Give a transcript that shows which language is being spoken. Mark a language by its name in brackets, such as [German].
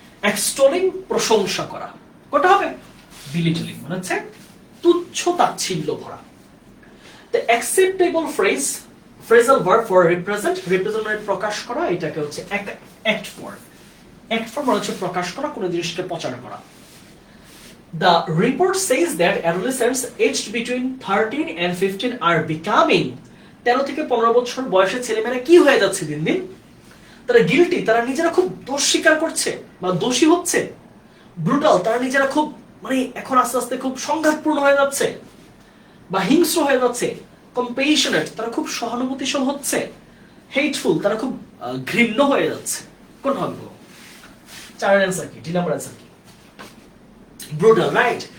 [Bangla] এক্সটোলিং প্রশংসা করা, কোনটা হবে? বিলিটলিং মানে হচ্ছে তুচ্ছ তাচ্ছিল্য ভরা। [English] the acceptable phrasal verb for represent [Bangla] মানে প্রকাশ করা, এটাকে হচ্ছে [English] act for [Bangla] মানে হচ্ছে প্রকাশ করা, কোনো জিনিসকে প্রচার করা। [English] The report says that adolescents aged between 13 and 15 are becoming [Bangla] 13 থেকে 15 বছর বয়সের ছেলেমেয়েরা কি হয়ে যাচ্ছে দিন দিন? তারা গিল্টি, তারা নিজেরা খুব দোষ স্বীকার করছে বা দোষী হচ্ছে। ব্রুটাল, তারা নিজেরা খুব মানে এখন আস্তে আস্তে খুব সংঘাতপূর্ণ হয়ে যাচ্ছে বা হিংস্র হয়ে যাচ্ছে। কম্পেশনেট, তারা খুব সহানুভূতিশীল হচ্ছে। হেটফুল, তারা খুব ঘৃণ্য হয়ে যাচ্ছে। কোন হবে? চারের অ্যান্সার কি? 2 নম্বর অ্যান্সার কি? Brutal, right?